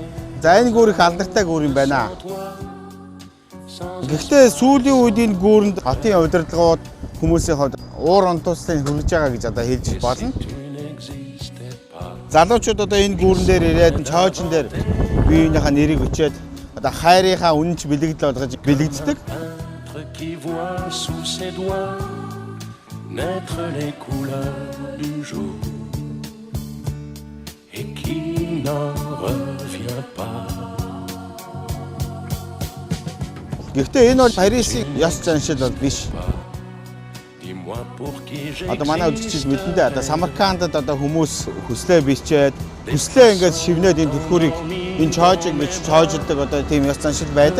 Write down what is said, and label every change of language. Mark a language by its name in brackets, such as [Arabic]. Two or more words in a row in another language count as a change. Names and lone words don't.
[Mongolian] За энэ гүүр их алдартай гүүр юм байна. Гэхдээ сүүлийн үед энэ гүүрэнд хотын удирдлагууд хүмүүсийн хувьд уур онтууслыг хүргэж байгаа гэж одоо хэлж болно. Залуучууд одоо энэ гүүрэн дээр ирээд чоожин дээр биеийнхээ нэрийг өчөөд одоо хайрынхаа үнэнч бэлэгдэл болгож бэлэгддэг. [French] Qui voit sous ses doigts naître les couleurs du jour et qui n'en revient pas. [Mongolian] Гэхдээ энэ бол Парисын ёс заншил бол биш. Одоо манай үзэгчид мэдэн дээ одоо Самаркандад одоо хүмүүс хүслээ бичээд хүслээ ингээд шивнээд энэ түлхүүрийг энэ чоожиг гэж чоожлдог одоо тийм ёс заншил байдаг.